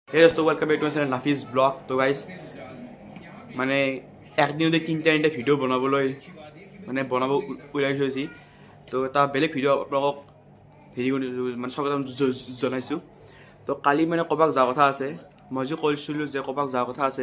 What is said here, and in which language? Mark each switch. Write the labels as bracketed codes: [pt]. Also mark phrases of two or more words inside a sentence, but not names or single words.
[en] Hey दोस्तों, welcome back to my channel नाफिज ब्लॉग। [as] तो गाइस মানে একদিনতে তিনিটা ভিডিঅ' বনাবলৈ বনাব ওলাই থৈছি। তো এটা বেলেগ ভিডিঅ' আপোনালোকক স্বাগতম জনাইছোঁ। তো কালি ক'ৰবাত যোৱা কথা আছে, মই যে কৈছিলোঁ যে ক'ৰবাত যোৱা কথা আছে।